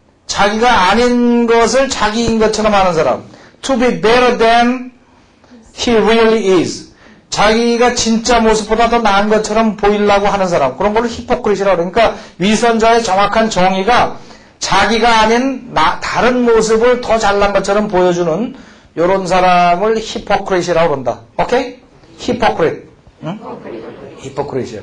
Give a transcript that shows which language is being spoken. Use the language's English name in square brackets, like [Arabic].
[Korean] 자기가 아닌 것을 자기인 것처럼 하는 사람. [English] To be better than he really is. [Korean] 자기가 진짜 모습보다 더 나은 것처럼 보이려고 하는 사람. 그런 걸 히포크리트라고 그러니까 위선자의 정확한 정의가 자기가 아닌 다른 모습을 더 잘난 것처럼 보여주는 이런 사람을 히포크리트라고 그런다. 오케이? 히포크리트. 응? 히포크리트야.